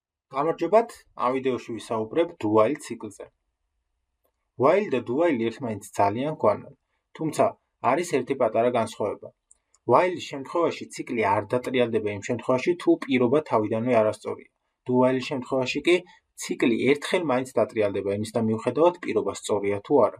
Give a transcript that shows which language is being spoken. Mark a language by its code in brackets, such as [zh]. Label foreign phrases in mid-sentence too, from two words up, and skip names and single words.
[ka] გამარჯობათ, ამ ვიდეოში ვისაუბრებ [en] do while [ka] ციკლზე. While და [en] do while [ka] ერთმანეთს ძალიან გვანან, თუმცა არის ერთი პატარა განსხვავება. While-ის შემთხვევაში ციკლი არ დატრიალდება იმ შემთხვევაში, თუ პირობა თავიდანვე არასწორია. [en] Do while- [ka] ის შემთხვევაში კი ციკლი ერთხელ მაინც დატრიალდება იმისთან მიუხედავად პირობა სწორია თუ არა.